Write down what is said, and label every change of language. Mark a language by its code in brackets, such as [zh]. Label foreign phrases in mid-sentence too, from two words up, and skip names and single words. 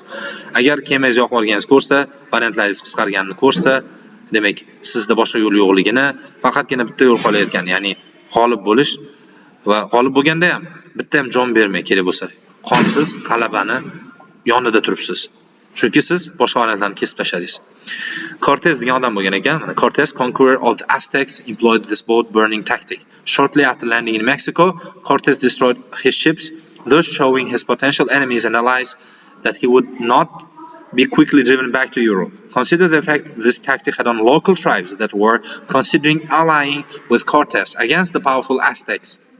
[uz] Agar kemangizni yoqib olganingizni ko'rsa, variantlaringiz qisqarganini ko'rsa, demak, sizda boshqa yo'l yo'qligini, faqatgina bitta yo'l qolayotgan, ya'ni g'olib bo'lish va g'olib bo'lganda ham bitta ham jon bermay kerak bo'lsa, qonsiz g'alabani yonida turibsiz. Chunki siz boshqa variantlarni kesib tashladingiz. Cortez degan odam bo'lgan ekan. [en] Cortez, conqueror of the Aztecs, employed this boat burning tactic. Shortly after landing in Mexico, Cortez destroyed his ships, thus showing his potential enemies and allies that he would not be quickly driven back to Europe. Consider the effect this tactic had on local tribes that were considering allying with Cortez against the powerful Aztecs.